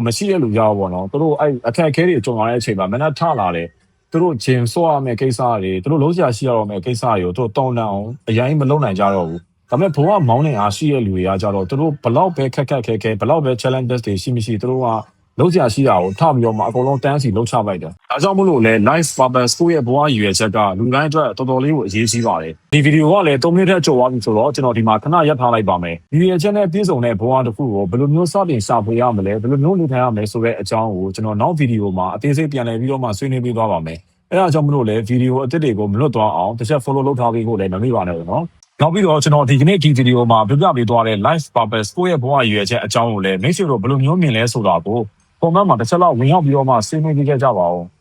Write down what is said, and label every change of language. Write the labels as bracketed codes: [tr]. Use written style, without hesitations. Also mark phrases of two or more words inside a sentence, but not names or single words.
[my] မရှိရလို့ရပါဘောနော်။သူတို့အဲ့အခက်အခဲတွေကြုံလာတဲ့အချိန်မှာမနှက်ထလာတယ်။သူတို့ဂျင်ဆော့ရမယ့်ကိစ္စတွေသူတို့လုံးစရာရှိရတော့မယ့်ကိစ္စတွေကိုသူတို့တောင်းတအောင်အရင်မလုပ်နိုင်ကြတော့ဘူး။ဒါပေမဲ့ဘဝမော င်းလင်အားရှိရလူတွေကကြတော့သူတို့ဘလောက်ပဲခက်ခဲဘလောက်ပဲ challenges တွေရှိသူတို့ကလုံးစရာရှိတာကိုထပြီးတော့မှအကုန်လုံးတန်းစီလှုပ်ချလိုက်တယ်။ဒါကြောင့်မို့လို့လဲ [en] life purpose [my] ကိုရဲ့ဘဝရည်ရွယ်ချက်ကလူတိုင်းအတွက်တော်တော်လေးကိုအရေးကြီးပါတယ်။ဒီဗီဒီယိုကလည်း3မိနစ်ထက်ကျော်သွားပြီဆိုတော့ကျွန်တော်ဒီမှာခဏရပ်ထားလိုက်ပါမယ်။ဒီရည်ရွယ်ချက်နဲ့ပြည့်စုံတဲ့ဘဝတစ်ခုကိုဘယ်လိုမျိုးစတင်ရှာဖွေရမလဲဘယ်လိုမျိုးနေထိုင်ရမလဲဆိုတဲ့အကြောင်းကိုကျွန်တော်နောက်ဗီဒီယိုမှာအသေးစိတ်ပြန်လည်ပြီးတော့မှဆွေးနွေးပေးသွားပါမယ်။အဲဒါကြောင့်မလို့လဲဗီဒီယိုအသစ်တွေကိုမလွတ်သွားအောင်တစ်ချက် follow လုပ်ထားပေးဖို့လည်းမမေ့ပါနဲ့နော်။နောက်ပြီးတော့ကျွန်တော်ဒီကနေ့ဒီဗီဒီယိုမှာပြပြပေးသွားတဲ့ [en] life purpose [my] ကိုရဲ့ဘဝရည်ရွယ်ချက်အကြောင်းကိုလည်းမိတ်ဆွေတို့ဘယ်လိုမျိုးမြင်လဲဆိုတာကိုcomment မှာတစ်ချက်လောက်ဝင်ရောက်ပြီးတော့မှဆွေးနွေးကြပါဦး